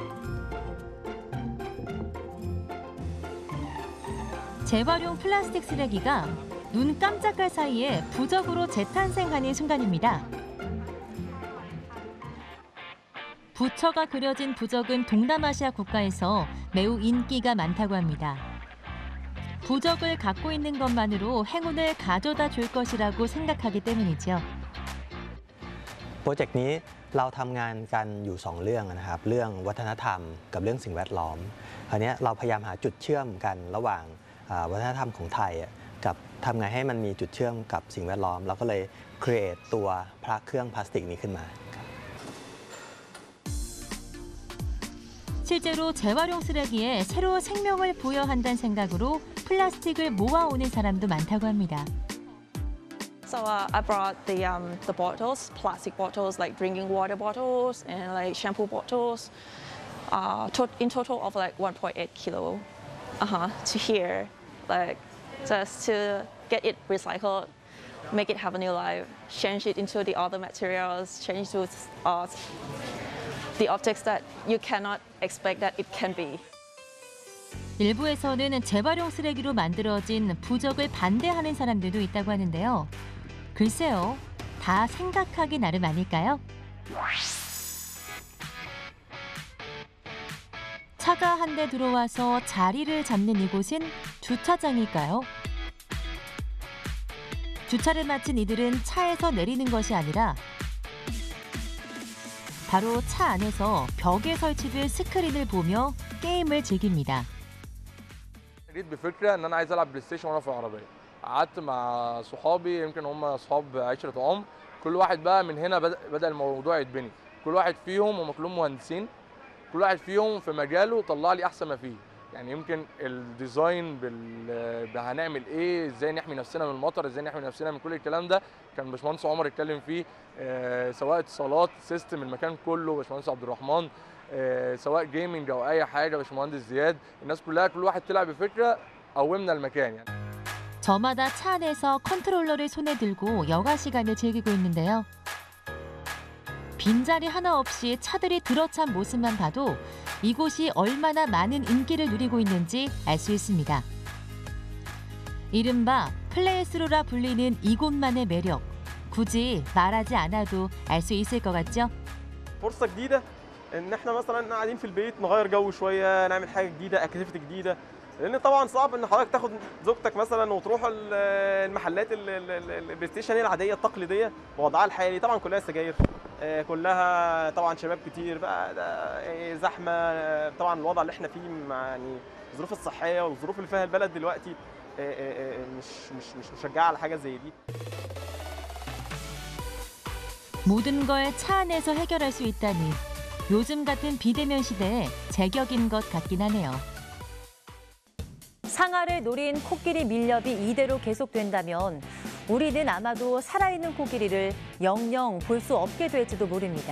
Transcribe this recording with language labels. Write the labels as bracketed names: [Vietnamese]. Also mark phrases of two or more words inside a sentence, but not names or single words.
[Korean] 재활용 플라스틱 쓰레기가 눈 깜짝할 사이에 부적으로 재탄생하는 순간입니다. 부처가 그려진 부적은 동남아시아 국가에서 매우 인기가 많다고 합니다. 부적을 갖고 있는 것만으로 행운을 가져다 줄 것이라고 생각하기 때문이죠. [Thai] โปรเจกต์นี้เราทำงานกันอยู่2เรื่องนะครับเรื่องวัฒนธรรมกับเรื่องสิ่งแวดล้อมคราวนี้เราพยายามหาจุดเชื่อมกันระหว่างวัฒนธรรมของไทยกับทำไงให้มันมีจุดเชื่อมกับสิ่งแวดล้อมเราก็เลย create ตัวพระเครื่องพลาสติกนี้ขึ้นมา [Korean] 실제로 재활용 쓰레기에 새로 생명을 부여한다는 생각으로 플라스틱을 모아오는 사람도 많다고 합니다. [English] So I brought the bottles, plastic bottles like drinking water bottles and like shampoo bottles, in total of like 1.8 kilo, to here, like just to get it recycled, make it have a new life, change it into the other materials, change to the objects that you cannot expect that it can be. [Korean] 일부에서는 재활용 쓰레기로 만들어진 부적을 반대하는 사람들도 있다고 하는데요. 글쎄요, 다 생각하기 나름 아닐까요? 차가 한 대 들어와서 자리를 잡는 이곳은 주차장일까요? 주차를 마친 이들은 차에서 내리는 것이 아니라 바로 차 안에서 벽에 설치된 스크린을 보며 게임을 즐깁니다. [Arabic] جيت بفكره ان انا عايز العب بلاي ستيشن وانا في العربيه. قعدت مع صحابي يمكن هم اصحاب عشره عمر، كل واحد بقى من هنا بدا الموضوع يتبني. كل واحد فيهم هم كلهم مهندسين، كل واحد فيهم في مجاله طلع لي احسن ما فيه. يعني يمكن الديزاين هنعمل ايه، ازاي نحمي نفسنا من المطر، ازاي نحمي نفسنا من كل الكلام ده كان باشمهندس عمر اتكلم فيه. سواء اتصالات سيستم المكان كله باشمهندس عبد الرحمن، سواء جيمنج او اي حاجه باشمهندس زياد. الناس كلها كل واحد طلع بفكره قومنا المكان يعني. [Korean] 저마다 차 안에서 컨트롤러를 손에 들고 여가 시간을 즐기고 있는데요. 빈자리 하나 없이 차들이 들어찬 모습만 봐도 이곳이 얼마나 많은 인기를 누리고 있는지 알 수 있습니다. 이른바 플레이스루라 불리는 이곳만의 매력. 굳이 말하지 않아도 알 수 있을 것 같죠? [Arabic] فرصة جديدة ان احنا مثلا قاعدين في البيت نغير جو شوية، نعمل حاجة جديدة، اكتيفيتي جديدة. لان طبعا صعب ان حضرتك تاخد زوجتك مثلا وتروحوا المحلات البلاي ستيشن العادية التقليدية بوضعها الحالي، طبعا كلها سجاير، كلها طبعا شباب كتير بقى، زحمة. طبعا الوضع اللي احنا فيه مع يعني الظروف الصحية والظروف اللي فيها البلد دلوقتي مش مشجعة على حاجة زي دي. [Korean] 모든 걸 차 안에서 해결할 수 있다니 요즘 같은 비대면 시대에 제격인 것 같긴 하네요. 상아를 노린 코끼리 밀렵이 이대로 계속된다면 우리는 아마도 살아있는 코끼리를 영영 볼 수 없게 될지도 모릅니다.